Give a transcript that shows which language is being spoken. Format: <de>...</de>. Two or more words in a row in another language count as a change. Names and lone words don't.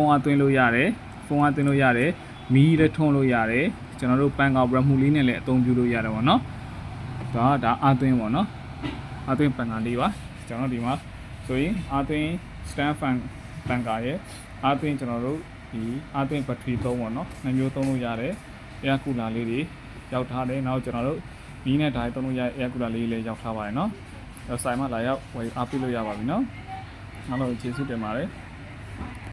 <my>န်းအားသွင်းလို့ရတယ်မီးလည်းထုံးလို့ရတယ်ကျွန်တော်တို့ပန်ကာ remove လေးနဲ့လည်းအသုံးပြုလို့ရတယ်ပေါ့နော်ဒါအားသွင်းပေါ့နော်အားသွင်းပန်ကာလေးပါကျွန်တော်ဒီမှာဆိုရင်အားသွင်း</my> <en>stand fan</en> <my>ပန်ကာရဲ့အားသွင်းကျွန်တော်တို့ဒီအားသွင်း battery သုံးပေါ့နော်နှစ်မျိုးသုံးလို့ရတယ်</my> <en>air cooler</en> <my>လေးတွေရောက်ထားတယ်နောက်ကျွန်တော်တို့မီးနဲ့ဓာတ်သုံးလို့ရ</my> <en>air cooler</en> <my>လေးလည်းရောက်ထားပါတယ်နော်ဆိုင်မှာလာရောက်ဝယ်အားပေးလို့ရပါပြီနော်အားလုံးကျေးဇူးတင်ပါတယ်</my>